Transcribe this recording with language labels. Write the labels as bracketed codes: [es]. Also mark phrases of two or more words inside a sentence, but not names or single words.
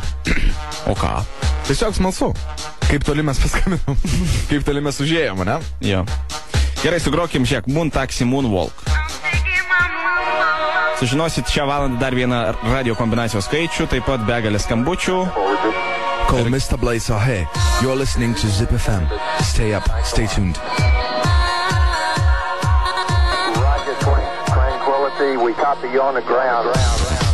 [lt] O ką? Tiesiog smalsu. Kaip toli mes paskambinam? Kaip toli mes užėjom, ne? Jo. Gerai, sugrokim šiek Moon Taxi Moonwalk. Sužinosit šią valandą dar vieną radio kombinacijos skaičių, taip pat begalės skambučių. [en] Call Mr. Blaze are here. You're listening to Zip FM. Stay up, stay tuned. Roger, Tranquility, we copy you on the ground.